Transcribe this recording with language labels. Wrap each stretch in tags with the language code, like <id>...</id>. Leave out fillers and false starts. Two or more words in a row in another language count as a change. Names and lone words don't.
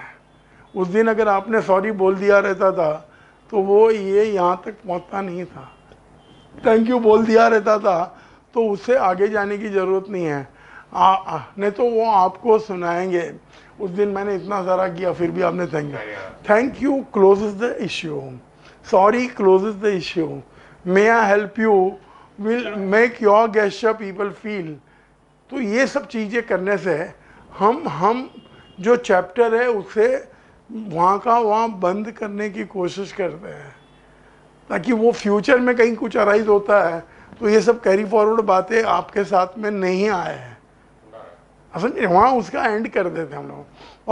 <hi>उस दिन अगर आपने सॉरी बोल दिया रहता था तो वो ये यहाँ तक पहुँचता नहीं था।</hi> <en>thank you</en> <hi>बोल दिया रहता था तो उससे आगे जाने की ज़रूरत नहीं है। नहीं तो वो आपको सुनाएंगे, उस दिन मैंने इतना सारा किया फिर भी आपने</hi> <en>thank you closes the issue, sorry closes the issue, may I help you will make your gesture people feel.</en> <hi>तो ये सब चीज़ें करने से हम जो चैप्टर है उसे वहाँ का वहाँ बंद करने की कोशिश करते हैं, ताकि वो फ्यूचर में कहीं कुछ अराइज होता है तो ये सब</hi> <en>carry forward</en> <hi>बातें आपके साथ में नहीं आए हैं, समझे, वहाँ उसका एंड कर देते हम लोग।</hi>